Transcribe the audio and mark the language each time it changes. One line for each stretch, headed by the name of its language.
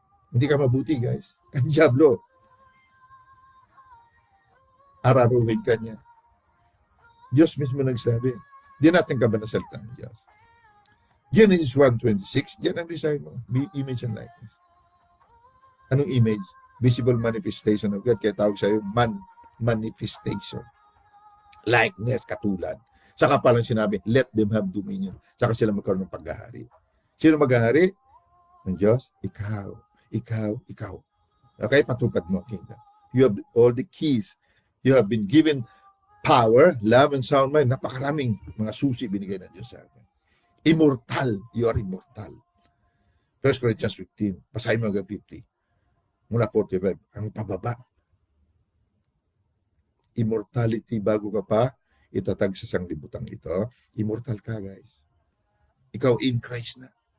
Filipino: Hindi ka mabuti, guys. Ang Diablo. Araruhin ka niya. Diyos mismo nagsabi. Di natin ka ba nasalita ng Diyos? Genesis 1:26, yan ang design mo.
English: Image and likeness. Anong image? Visible manifestation of God.
Filipino: Kaya tawag sa'yo,
English: manifestation. Likeness,
Filipino: katulad. Saka palang sinabi,
English: let them have dominion.
Filipino: Saka sila magkaroon ng paghahari. Sino maghahari? Ng Diyos? Ikaw. Ikaw. Ikaw. Okay? Patupad mo ang kingdom.
English: You have all the keys. You have been given power, love, and sound mind.
Filipino: Napakaraming mga susi binigay ng Diyos sa atin.
English: Immortal. You are immortal.
Filipino: 1 Corinthians 15. Pasahin mo hanggang 50. Mula 45. Ang pababa. Immortality bago ka pa itatag sa sanglibutang ito. Immortal ka, guys. Ikaw in Christ na.